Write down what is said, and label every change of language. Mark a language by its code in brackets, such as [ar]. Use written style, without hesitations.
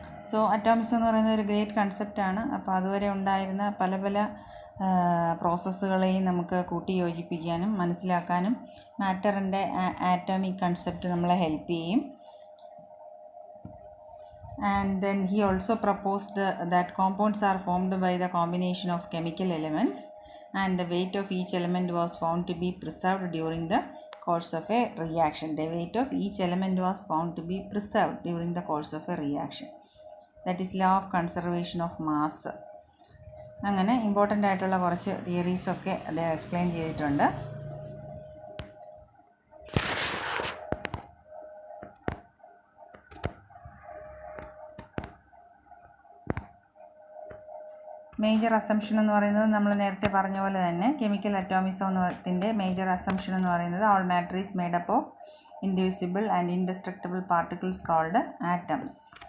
[ml] So അറ്റോമിസം എന്ന് പറയുന്ന ഒരു ഗ്രേറ്റ് കൺസെപ്റ്റാണ്. അപ്പോൾ അതുവരെ ഉണ്ടായിരുന്ന പല പല പ്രോസസ്സുകളെയും നമുക്ക് കൂട്ടി യോജിപ്പിക്കാനും മനസ്സിലാക്കാനും മാറ്ററിൻ്റെ ആറ്റോമിക് കൺസെപ്റ്റ് നമ്മളെ ഹെൽപ്പ് ചെയ്യും. [en] And then he also proposed that compounds are formed by the combination of chemical elements, and the weight of each element was found to be preserved during the course of a reaction. The weight of each element was found to be preserved during the course of a reaction. That is law of conservation of mass. [ml] അങ്ങനെ important ആയിട്ടുള്ള കുറച്ച് തിയറീസൊക്കെ അദ്ദേഹം explain ചെയ്തിട്ടുണ്ട്. Major assumption എന്ന് പറയുന്നത് നമ്മൾ നേരത്തെ പറഞ്ഞ പോലെ തന്നെ കെമിക്കൽ അറ്റോമിസത്തിൻ്റെ മേജർ അസംഷൻ എന്ന് പറയുന്നത് [en] All matter is made up of indivisible and indestructible particles called atoms.